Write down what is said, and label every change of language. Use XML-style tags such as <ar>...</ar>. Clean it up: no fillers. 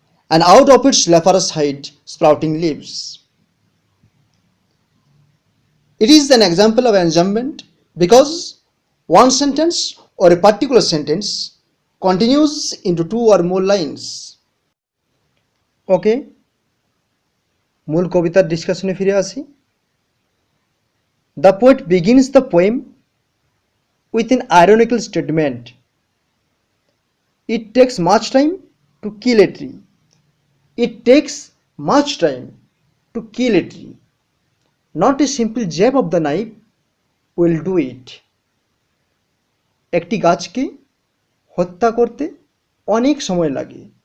<en>And out of its leafless side, sprouting leaves. It is an example of enjambment because one sentence or a particular sentence continues into two or more lines.</en> <bn>Okay, মূল কবিতার ডিসকাশনে ফিরে আসি।</bn> <en>The poet begins the poem with an ironical statement. It takes much time to kill a tree. It takes much time to kill a tree. Not a simple jab of the knife will do it.</en> <bn>একটি গাছকে হত্যা করতে অনেক সময় লাগে।</bn>